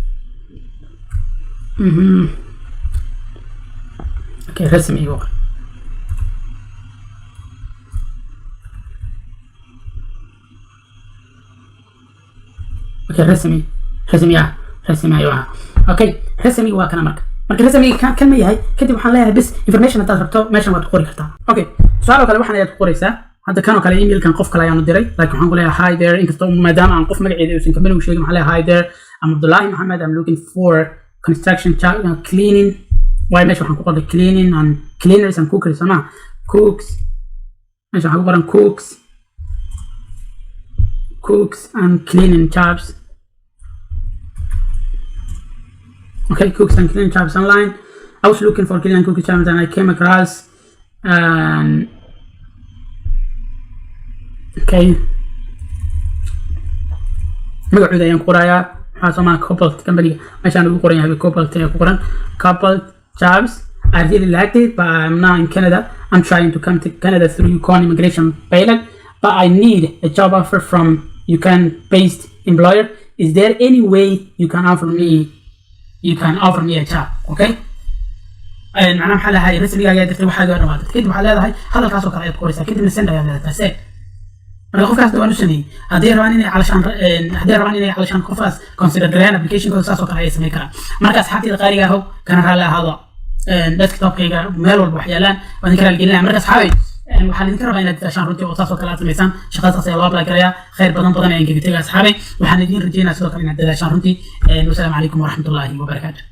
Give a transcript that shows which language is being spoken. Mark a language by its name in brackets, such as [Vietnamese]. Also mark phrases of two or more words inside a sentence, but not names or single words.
[Somali] okay rasmi iyo okay rasmi ayo okay rasmi waa kana marka rasmi kan ma yahay kadib waxaan leeyahay [English] bis information [Somali] aad rabto meeshan waad qori kartaa okay su'aalo kale waxaan ayaad qoraysaa hadda kan oo kale email kan qof kale ayaan u diray laakiin waxaan ku leeyahay [English] hi there [Somali] inkastoo maadaama aan qof magaceeda uusan kamil u sheegin waxaan leeyahay [English] hi there I'm Abdullahi Muhammad I'm looking for construction cleaning why [Somali] meesha waxaan ku qoray [English] cleaning and cleaners and cookers [Somali] ama cooks meesha waxaan ku qoran [English] cooks and cleaning jobs okay cooks and cleaning jobs online I was looking for cleaning and cooking jobs and I came across okay [Somali] magacooda ayaan ku qorayaa waxaa soo maaha Cobalt company meeshaan ugu qoran yahay Cobalt ayaa ku qoran [English] Cobalt jobs I really liked it but I'm now in Canada I'm trying to come to Canada through Yukon immigration pilot but I need a job offer from Yukon based employer is there any way you can offer me a job [Somali] okay macnaha maxaa lahay rasmiga ayaa dirtay waxaa gaar ah kadib waxaa leedahay hadalkaas oo kale ayaad qoraysaa kadibna send ayaa leedahay marka qofkaas waan u sameeyay haddii rabaan inay calashaan qofkaas consider gareeyaan application-kooda saas oo kale ay sameyn karaan marka asxaabtayda qaaliga aho kana raalli ahaado desktop-kayga meel walba wax yaalaan waan idinka raaligelinaya marka asxaabay waxaan idinka rabaa inaad dadaashaan runtii oo saas oo kale aad samaysaan shaqadaas ayaa loo apply garayaa khayr badan ayaan kaga tegaya asxaabay waxaan idin rajeynayaa sidoo kale inaad dadaashaan runtii [Arabic] والسلام عليكم ورحمة الله وبركاته